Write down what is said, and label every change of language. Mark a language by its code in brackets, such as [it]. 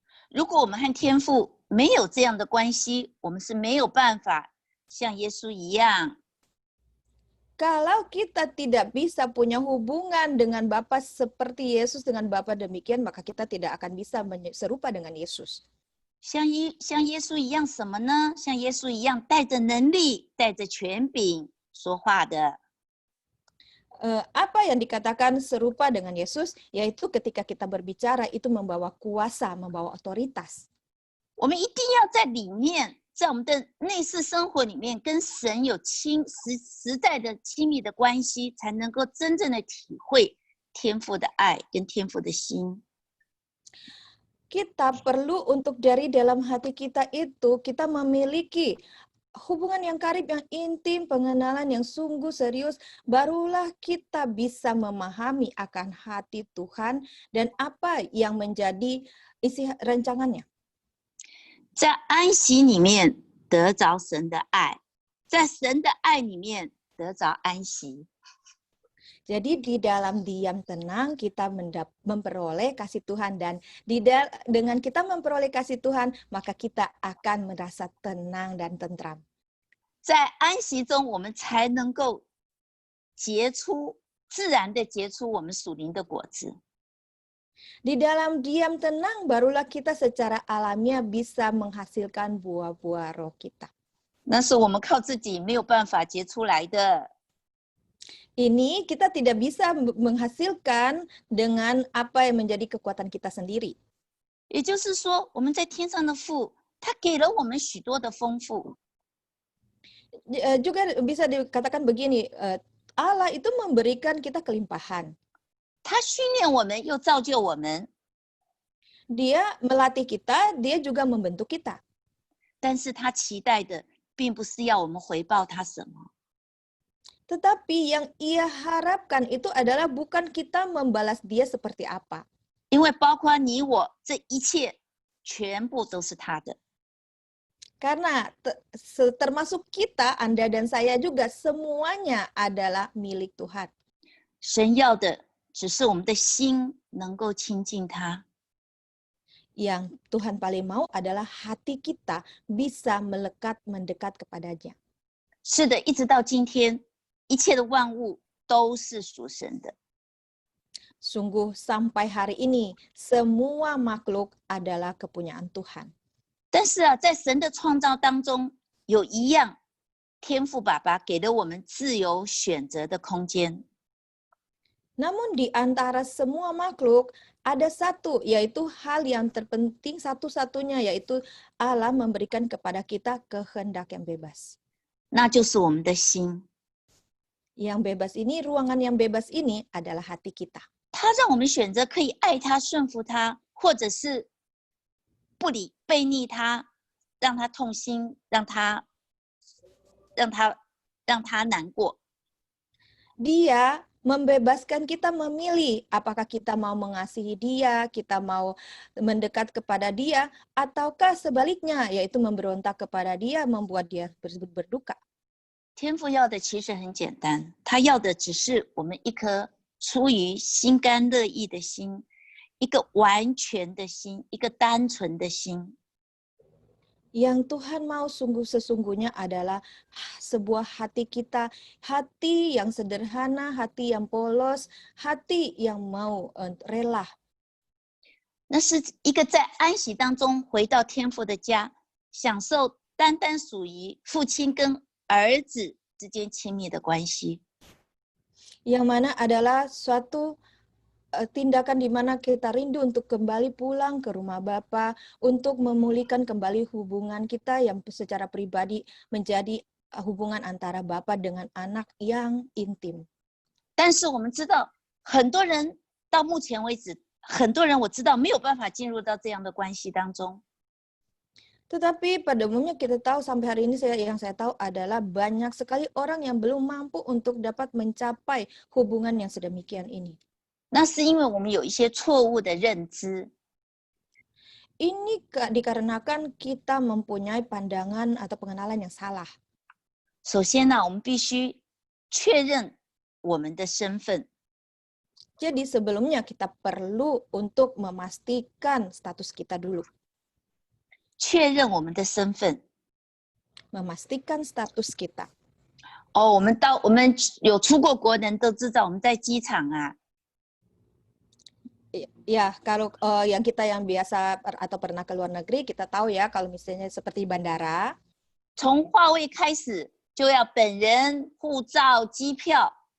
[zh] 如果我们和天父没有这样的关系，我们是没有办法像耶稣一样。 [id] Kalau kita tidak bisa punya hubungan dengan Bapa seperti Yesus dengan Bapa demikian, maka kita tidak akan bisa serupa dengan Yesus. [zh] 像耶稣一样什么呢？像耶稣一样带着能力、带着权柄说话的。 [id] Apa yang dikatakan serupa dengan Yesus, yaitu ketika kita berbicara itu membawa kuasa, membawa otoritas. [zh] 我们一定要在里面，在我们的内室生活里面，跟神有实在的亲密的关系，才能够真正的体会天父的爱跟天父的心。 [id] Kita perlu untuk dari dalam hati kita itu, kita memiliki hubungan yang karib, yang intim, pengenalan yang sungguh serius, barulah kita bisa memahami akan hati Tuhan dan apa yang menjadi isi rancangannya. [zh] 在安息里面得着神的爱，在神的爱里面得着安息。 [id] Jadi di dalam diam tenang kita memperoleh kasih Tuhan dan dengan kita memperoleh kasih Tuhan maka kita akan merasa tenang dan tentram. [zh] 在安息中，我们才能够自然的结出我们属灵的果子。 [id] Di dalam diam tenang barulah kita secara alamiah bisa menghasilkan buah-buah roh kita. [zh] 那是我们靠自己没有办法结出来的。 [id] Ini kita tidak bisa menghasilkan dengan apa yang menjadi kekuatan kita sendiri. [zh] 也就是说，我们在天上的父，他给了我们许多的丰富。 [id] Juga bisa dikatakan begini, Allah itu memberikan kita kelimpahan. [zh] 他训练我们，又造就我们。 [id] Dia melatih kita, dia juga membentuk kita. [zh] 但是他期待的并不是要我们回报他什么。 [id] Tetapi yang ia harapkan itu adalah bukan kita membalas dia seperti apa. [zh] 因为包括你我这一切全部都是他的。 [id] Karena termasuk kita, Anda dan saya juga, semuanya adalah milik Tuhan. [zh] 神要的只是我们的心能够亲近他。 [id] Yang Tuhan paling mau adalah hati kita bisa mendekat kepadanya. [zh] 是的，一直到今天，一切的万物都是属神的。 [id] Sungguh sampai hari ini, semua makhluk adalah kepunyaan Tuhan. [zh] 但是啊，在神的创造当中，有一样，天父爸爸给了我们自由选择的空间。 [id] Namun di antara semua makhluk, ada satu, yaitu hal yang terpenting satu-satunya, yaitu Allah memberikan kepada kita kehendak yang bebas. [zh] 那就是我们的心。 [id] Yang bebas ini, ruangan yang bebas ini adalah hati kita. [zh] 他让我们选择可以爱他、顺服他，或者是不理、背逆他，让他痛心，让他难过。 [id] Dia membebaskan kita memilih apakah kita mau mengasihi dia, kita mau mendekat kepada dia, ataukah sebaliknya, yaitu memberontak kepada dia, membuat dia berduka. [zh] 天父要的其实很简单，他要的只是我们一颗出于心甘乐意的心，一个完全的心，一个单纯的心。 [id] Yang Tuhan mau sesungguhnya adalah sebuah hati kita, hati yang sederhana, hati yang polos, hati yang mau rela. [zh] 那是一个在安息当中回到天父的家，享受单单属于父亲跟儿子之间亲密的关系。 [id] Yang mana adalah suatu tindakan di mana kita rindu untuk kembali pulang ke rumah Bapa, untuk memulihkan kembali hubungan kita yang secara pribadi menjadi hubungan antara Bapa dengan anak yang intim. [zh] 但是我们知道，很多人到目前为止，很多人我知道没有办法进入到这样的关系当中。 [id] Tetapi pada umumnya kita tahu sampai hari ini yang saya tahu adalah banyak sekali orang yang belum mampu untuk dapat mencapai hubungan yang sedemikian ini. [zh] 那是因为我们有一些错误的认知。 [id] Ini dikarenakan kita mempunyai pandangan atau pengenalan yang salah. [zh] 首先呢，我们必须确认我们的身份。 [id] Jadi sebelumnya kita perlu untuk memastikan status kita dulu. [zh] 确认我们的身份。 [id] Memastikan status kita. [zh] 哦，我们有出过国的人都知道，我们在机场啊， [id] Ya, kalau yang kita yang biasa atau pernah ke luar negeri, kita tahu ya kalau misalnya seperti bandara. [zh] 从话位开始就要本人、护照、机票。